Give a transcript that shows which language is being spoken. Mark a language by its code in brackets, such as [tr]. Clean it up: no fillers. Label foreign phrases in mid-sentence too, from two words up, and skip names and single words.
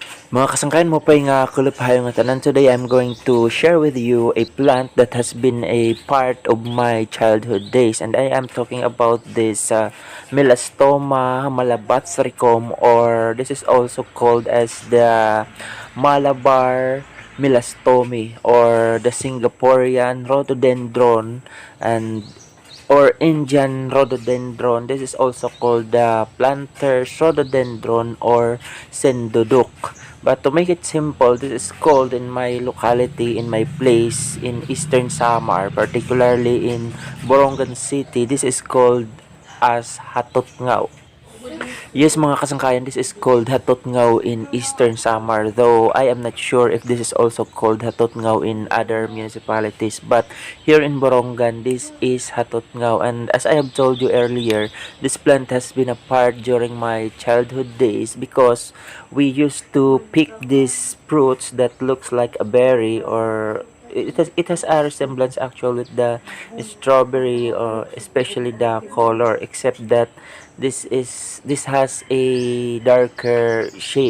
[war] Mga kasangkayan mo pa nga kuluphayo nga tanan. [en] Today I'm going to share with you a plant that has been a part of my childhood days, and I am talking about this Melastoma Malabathricum, or this is also called as the Malabar melastome, or the Singaporean rhododendron, and or Indian rhododendron. This is also called the planter's rhododendron or Senduduk. But to make it simple, this is called in my locality, in my place in Eastern Samar, particularly in Borongan City. This is called as Hatutngaw. [war] Yes, mga kasangkayan, [en] this is called Hatutngaw in Eastern Samar, though I am not sure if this is also called Hatutngaw in other municipalities. But here in Borongan, this is Hatutngaw. And as I have told you earlier, this plant has been a part during my childhood days because we used to pick these fruits that looks like a berry, or it has a resemblance actually with the strawberry, or especially the color, except that this has a darker shade.